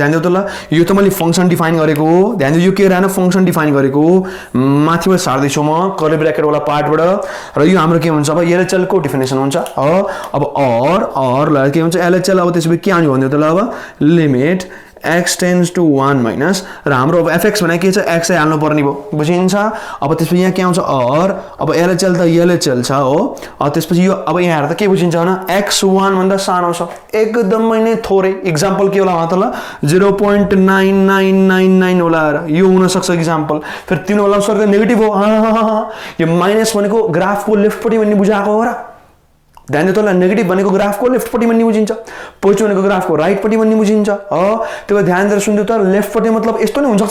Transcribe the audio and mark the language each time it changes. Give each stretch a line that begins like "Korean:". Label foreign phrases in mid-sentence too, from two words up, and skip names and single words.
Nepali: ध्यान दिउ त ल यो त मैले फंक्सन डिफाइन गरेको हो ध्यान दिउ यो के रहन फंक्सन डिफाइन गरेको हो माथिबाट सार्दै छु म
English: curly bracket
Nepali: वाला पार्टबाट र यो हाम्रो के हुन्छ अब LHL को डेफिनेसन हुन्छ हो। अब और ल के हुन्छ LHL अब त्यसपछि के आउने भन्दिउ त ल अब
English: limit x tends to 1 minus
Nepali: र हाम्रो अब fx भने के छ x हाल्नु पर्ने भो बुझिन्छ। अब त्यसपछि यहाँ के आउँछ और अब LHL त LHL छ हो त्यसपछि यो अब यहाँ हेर्दा के बुझिन्छ भने x 1 भन्दा सानो छ एकदमै नै थोरै एक्जाम्पल के होला त ल 0.9999 होला यो हुन सक्छ एक्जाम्पल फेरि तिम्रो होला सर्क नेगेटिभ हो यो माइनस भनेको ग्राफको लेफ्ट पट्टि भन्ने बुझाएको हो र ध्यान दिउ त ल नेगेटिभ भनेको ग्राफको लेफ्ट पट्टि भन्ने बुझिन्छ पोजिटिभ भनेको ग्राफको राइट पट्टि भन्ने बुझिन्छ हो त्यो ध्यान दिएर सुन्दिउ त लेफ्ट पट्टि मतलब यस्तो नै हुन सक्छ